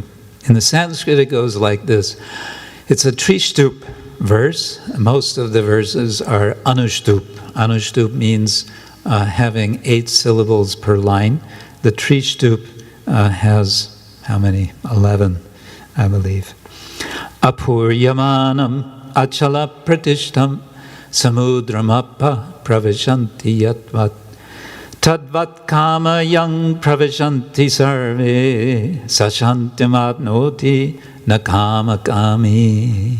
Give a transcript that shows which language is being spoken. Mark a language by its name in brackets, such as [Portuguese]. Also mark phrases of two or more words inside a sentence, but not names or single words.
[English] In the Sanskrit it goes like this. It's a trishtup verse. Most of the verses are anushtup. Anushtup means having 8 syllables per line. The trishtup has, how many? 11, I believe. [Sanskrit] āpūryamāṇam acala-pratiṣṭhaṁ samudram praviśanti yadvat tadvat kāma praviśanti sarve śāntim āpnoti kāma-kāmī.